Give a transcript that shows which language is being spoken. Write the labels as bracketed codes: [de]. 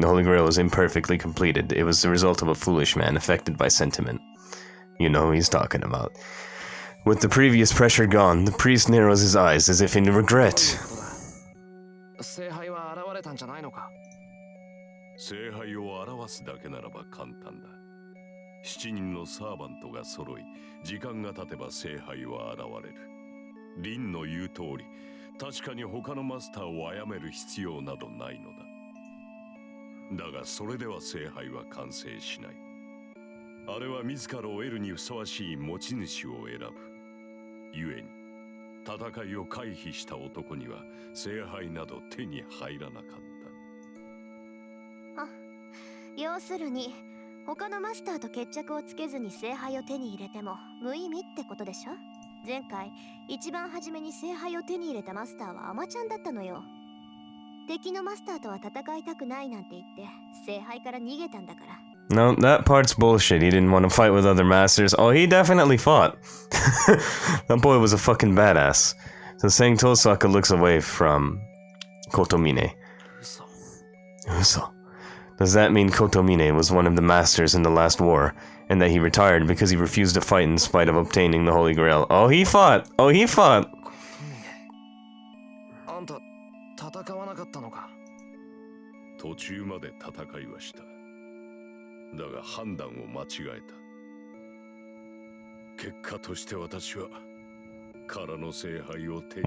[en] The Holy Grail was imperfectly completed. It was the result of a foolish man affected by sentiment. You know who he's talking about. With the previous pressure gone, the priest narrows his eyes as if in regret. [ja] 聖杯は現れたんじゃないのか。聖杯を表すだけならば簡単だ。7人のサーバントが揃い、時間が経てば聖杯は現れる。リンの言う通り、確かに他のマスターを殺める必要などないのだ。だがそれでは聖杯は完成しない。あれは自らを得るにふさわしい持ち主を選ぶ。故に、戦いを回避した男には聖杯など手に入らなかった。あ、要するに他のマスターと決着をつけずに聖杯を手に入れても無意味ってことでしょ。前回一番初めに聖杯を手に入れたマスターはアマちゃんだったのよ。敵のマスターとは戦いたくないなんて言って聖杯から逃げたんだから。 [en] No, that part's bullshit. He didn't want to fight with other masters. Oh, he definitely fought. That boy was a fucking badass. So saying Tosaka looks away from Kotomine. [ja] 嘘。 Uso. [en] Does that mean Kotomine was one of the masters in the last war, and that he retired because he refused to fight in spite of obtaining the Holy Grail? Oh, he fought! Oh, he fought! [ja] あんた、戦わなかったのか。途中まで戦いはした。だが判断を間違えた。結果として私は空の聖杯を手に